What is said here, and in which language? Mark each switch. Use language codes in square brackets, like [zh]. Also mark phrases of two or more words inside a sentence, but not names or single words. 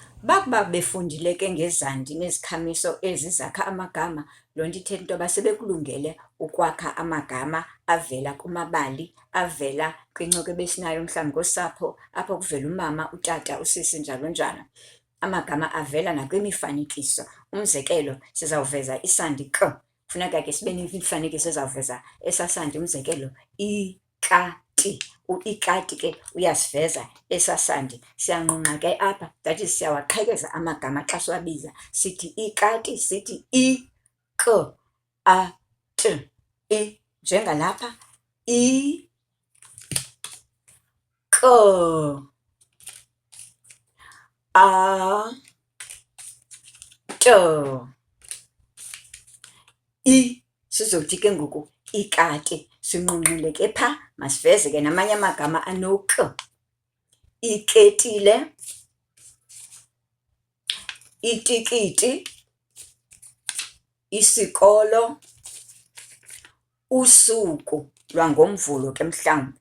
[xh] Bakuba befundile ke ngezandi nezikhamiso ezizakha amagama, loo nto ithetha into yoba sebekulungele ukwakha amagama avela kumabali, avela kwincoko ebesinayo mhlawumbi ngosapho apho kuvela umama, utata, usisi, njalo njalo. Amagama avela nakwimifanekiso. Umzekelo, sizawuveza isandi k, funeka ke sibe nemifanekiso ezawuveza esasandi. Umzekelo, ikati. Ikati ke uyasiveza esasandi. Siyanqunqa ke apha, [en] that is [xh] siyawaqhekeza amagama xa siwabiza. Sithi ikati, sithi k a t i, njengalapha i k a t i. Sizothi ke ngoku ikati, sinqunqile ke pha, masiveze ke namanye amagama ano-k. Iketile, itikiti, isikolo, usuku lwangomvulo ke mhlawumbi.